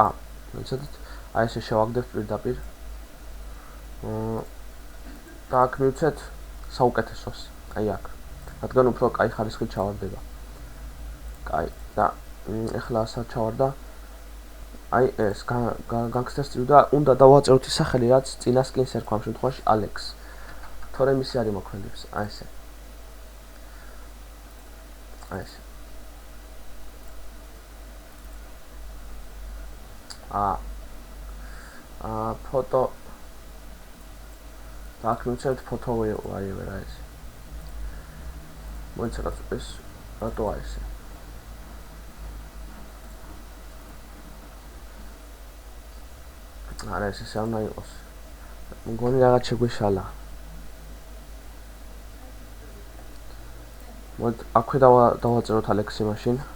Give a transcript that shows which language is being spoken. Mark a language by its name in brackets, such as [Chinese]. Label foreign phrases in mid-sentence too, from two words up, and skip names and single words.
[Georgian] მიცადეთ. აი ესე შევაგდებთ პირდაპირ. და აქ მივცეთ საუკეთესოს. აი აქ. რადგან უფრო კაი ხარისხით ჩავარდება. კაი და ეხლა ასაც ჩავარდა. აი ეს [English] gangster style [Georgian] და უნდა დავაწეროთ ის სახელი, რაც წინა სკინს ერქვა ამ შემთხვევაში Alex. თორემ ისე არ იმოქმედებს. აი ესე. აი ესე. ფოტო და აქ მივცევთ [English] photo whatever [Georgian] აი ესე. მოიცადეთ ეს რატო აი ესე. არა ეს არ უნდა იყოს. მგონი რაღაც შეგვეშალა. მოდი აქვე დავაწეროთ Alex-ი მაშინ.